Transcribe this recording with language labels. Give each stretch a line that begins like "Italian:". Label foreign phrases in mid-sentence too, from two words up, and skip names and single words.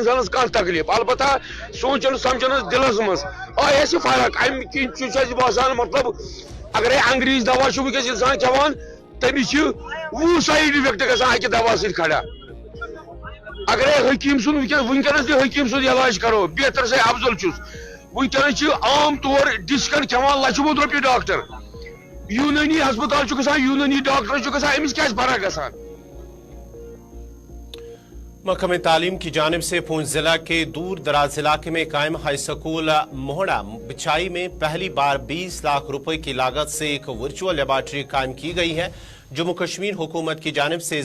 Kashmiri: انسانس کانٛہہ تکلیف البتہ سونٛچن سمجھنس دلس منٛز آیہِ اسہِ فرق امہِ کِنۍ چھُ اسہِ باسان مطلب اگرے انگریز دوا چھُ وٕنکیٚس انسان کھٮ۪وان تٔمِس چھِ 20
English: side effect
Kashmiri: گژھان اکہِ دوا سۭتۍ کھڑا اگرے حکیٖم سُنٛد وٕنکیٚنس تہِ حکیٖم سُنٛد علاج کرو بہتر سے افضل چھُس وٕنکیٚنس چھِ عام طور ڈسکن کھٮ۪وان لچھِ بوٚد رۄپیہِ ڈاکٹر یوٗنٲنی ہسپتال چھُ گژھان یوٗنٲنی ڈاکٹر چھُ گژھان أمِس کیازِ فرق گژھان
Urdu: محکمہ تعلیم کی جانب سے پونچھ ضلع کے دور دراز علاقے میں قائم ہائی سکول موہڑا بچائی میں پہلی بار 20 لاکھ روپے کی لاگت سے ایک ورچوئل لیبارٹری قائم کی گئی ہے جموں کشمیر حکومت کی جانب سے